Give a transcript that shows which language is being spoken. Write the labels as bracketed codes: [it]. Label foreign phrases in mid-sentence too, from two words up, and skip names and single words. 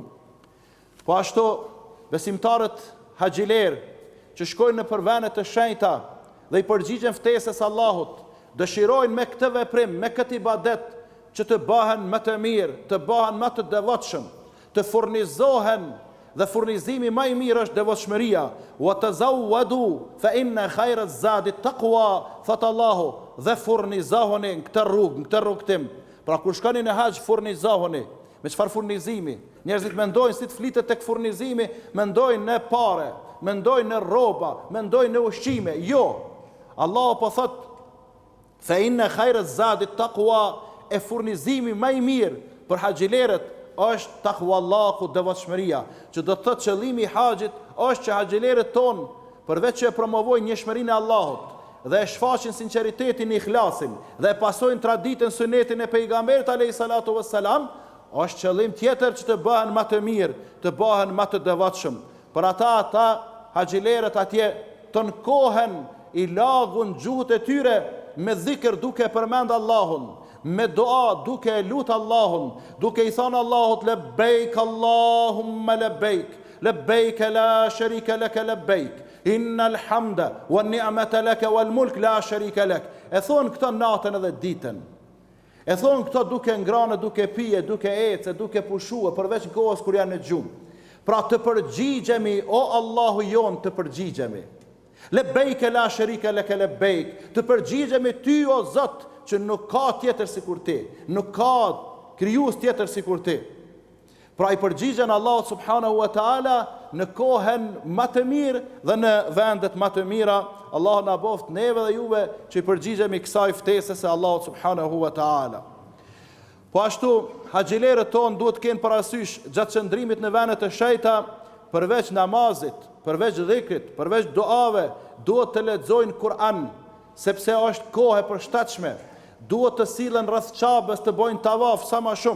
[sq] Po ashtu besimtarët haxhiler që shkojnë në përvene të shenjta dhe i përgjigjen ftesës Allahut, dëshirojnë me këtë veprim, me këtë ibadet, që të bëhen më të mirë, të bëhen më të devotshëm, të furnizohen, dhe furnizimi më i mirë është devotshmëria. [ar] وتزودوا فإن خير الزاد التقوى, [sq] thot Allahu, dhe furnizohuni në këtë rrugtim. Pra kur shkoni në haxh, furnizohuni. Me çfarë furnizimi? Njerëzit mendojnë si të flitet tek furnizimi, mendojnë në pare, mendojnë në rroba, mendojnë në ushqime. Jo. Allahu po thot [ar] فإن خير الزاد التقوى, [sq] e furnizimi më i mirë për haxhilerët është takvallahu, devotshmëria, që do të thotë qëllimi i haxhit është që haxhilerët tonë, përveç që e promovojnë njëshmërinë e Allahut dhe e shfaqin sinqeritetin e ikhlasin dhe e pasojnë traditën, sunetin e pejgamberit [ar] عليه الصلاة والسلام, [sq] është qëllim tjetër që të bëhen më të mirë, të bëhen më të devotshëm. Për ata haxhilerët atje tonkohen i lagun gjuhët e tyre me dhikr, duke përmend Allahun, me dua, duke e lut Allahun, duke i thënë Allahut [ar] لبيك اللهم لبيك، لبيك لا شريك لك لبيك، إن الحمد والنعمة لك والملك لا شريك لك. [sq] E thon këtë natën edhe ditën. E thon këto duke ngranë, duke pije, duke ecë, duke pushuar, përveç kohës kur janë në gjumë. Pra të përgjigjemi, o Allahu jon, të përgjigjemi. [ar] لبيك لا شريك لك لبيك, [sq] të përgjigjemi ty o Zot, që nuk ka tjetër sikur ti, nuk ka krijues tjetër sikur ti. Pra i përgjigjen Allah [ar] سبحانه وتعالى [sq] në kohën më të mirë dhe në vendet më të mira. Allah na boft neve dhe juve që i përgjigjemi kësaj ftesës e Allah [ar] سبحانه وتعالى. [sq] Po ashtu, haxhilerët tonë duhet të kenë parasysh gjatë qëndrimit në vendet e shenjta, përveç namazit, përveç dhikrit, përveç duave, duhet të lexojnë Kur'an, sepse është kohë e përshtatshme. Duhet të sillen rreth Qabës, të bojnë tavaf sa më shumë.